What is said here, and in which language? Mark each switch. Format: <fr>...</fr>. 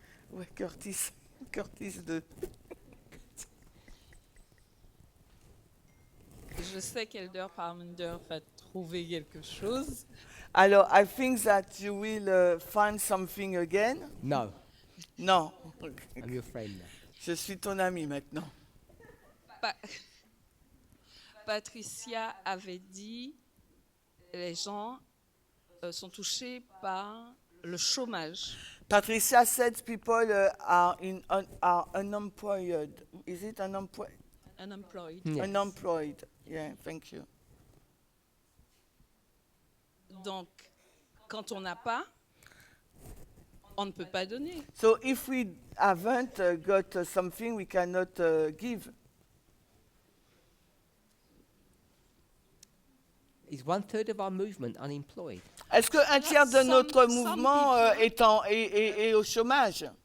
<fr>Ouais, Curtis 2. Je sais qu'Elder Parmenter va trouver quelque chose. Alors,</fr> <en>I think that you will find something again. No,</en> <fr>Non,</fr> <en>I'm your friend now.</en> <fr>je suis ton ami maintenant. Pa- Patricia avait dit les gens sont touchés par le chômage.</fr> <en>Patricia said people are unemployed. Is it unemployed? Unemployed. Yes. Unemployed. Yeah, thank you.</en> <fr>Donc, quand on n'a pas, on ne peut pas donner.</fr> <en>So if we haven't got something, we cannot give. Is 1/3 of our movement unemployed?</en> <fr>Est-ce qu'un tiers de notre</fr> <en>Some</en> <fr>mouvement est au chômage?</fr>